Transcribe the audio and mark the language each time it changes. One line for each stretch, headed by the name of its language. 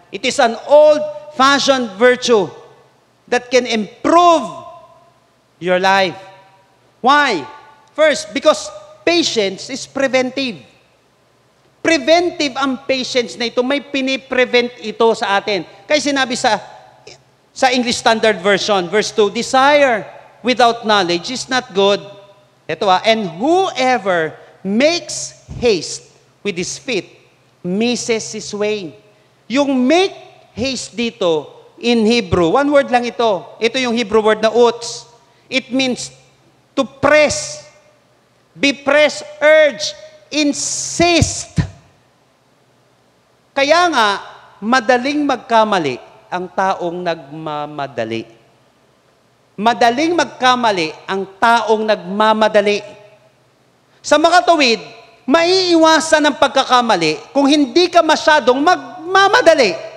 English: It is an old-fashioned virtue that can improve your life. Why? First, because patience is preventive.
Filipino: Preventive ang patience na ito. May piniprevent ito sa atin. Kaya sinabi sa English Standard Version, verse 2,
English: desire without knowledge is not good. Ito and whoever makes haste with his feet misses his way.
Filipino: Yung make haste dito in Hebrew, one word lang ito. Ito yung Hebrew word na utz.
English: It means to press, be pressed, urge, insist.
Filipino: Kaya nga, madaling magkamali ang taong nagmamadali. Madaling magkamali ang taong nagmamadali. Sa makatuwid, maiiwasan ang pagkakamali kung hindi ka masyadong magmamadali.